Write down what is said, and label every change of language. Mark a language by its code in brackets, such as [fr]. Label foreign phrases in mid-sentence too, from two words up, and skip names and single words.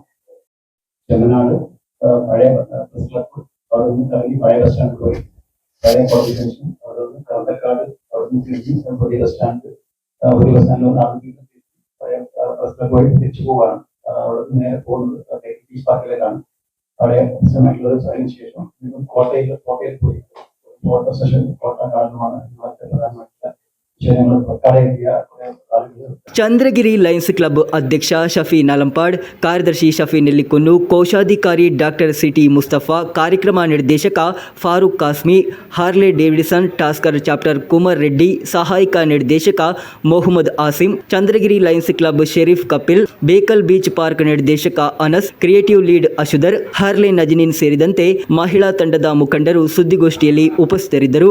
[ml] ചെമ്മനാട് പഴയ പ്രസ് ക്ലബ്, അവിടെ നിന്ന് ഇറങ്ങി പഴയ ബസ് സ്റ്റാൻഡ് പോയി, പഴയ കോടതി ജംഗ്ഷൻ, അവിടെ നിന്ന് കറന്തക്കാട്, അവിടെ നിന്ന് തിരിഞ്ഞ് പുതിയ ബസ് സ്റ്റാൻഡ്, പുതിയ ബസ് സ്റ്റാൻഡിൽ വന്ന് അവിടെ പഴയ പ്രസ് ക്ലബ് വഴി തിരിച്ചു പോവാണ്. അവിടെ നിന്ന് നേരെ പോകുന്നത് പീസ് പാർക്കിലേക്കാണ്. അവിടെ അതിനുശേഷം വീണ്ടും കോട്ടയിൽ പോയി കോട്ട സെഷൻ കോട്ട കാരണമാണ് പ്രധാനമായിട്ടുള്ള വിഷയങ്ങൾ കടയെത്തിയ ആളുകൾ. [kn] ಚಂದ್ರಗಿರಿ ಲಯನ್ಸ್ ಕ್ಲಬ್ ಅಧ್ಯಕ್ಷ ಶಫಿ ನಲಂಪಾಡ್, ಕಾರ್ಯದರ್ಶಿ ಶಫಿ ನೆಲ್ಲಿಕುನ್ನು, ಕೋಶಾಧಿಕಾರಿ ಡಾಕ್ಟರ್ ಸಿಟಿ ಮುಸ್ತಫಾ, ಕಾರ್ಯಕ್ರಮ ನಿರ್ದೇಶಕ ಫಾರೂಕ್ ಕಾಸ್ಮಿ, ಹಾರ್ಲೆ ಡೇವಿಡ್ಸನ್ ಟಾಸ್ಕರ್ ಚಾಪ್ಟರ್ ಕುಮಾರ್ ರೆಡ್ಡಿ, ಸಹಾಯಕ ನಿರ್ದೇಶಕ ಮೊಹಮ್ಮದ್ ಆಸಿಮ್, ಚಂದ್ರಗಿರಿ ಲಯನ್ಸ್ ಕ್ಲಬ್ ಶೆರೀಫ್ ಕಪಿಲ್, ಬೇಕಲ್ ಬೀಚ್ ಪಾರ್ಕ್ ನಿರ್ದೇಶಕ ಅನಸ್, [en] creative lead [kn] ಅಶುದರ್, ಹಾರ್ಲೆ ನಜನಿನ್ ಸೇರಿದಂತೆ ಮಹಿಳಾ ತಂಡದ ಮುಖಂಡರು ಸುದ್ದಿಗೋಷ್ಠಿಯಲ್ಲಿ ಉಪಸ್ಥಿತರಿದ್ದರು.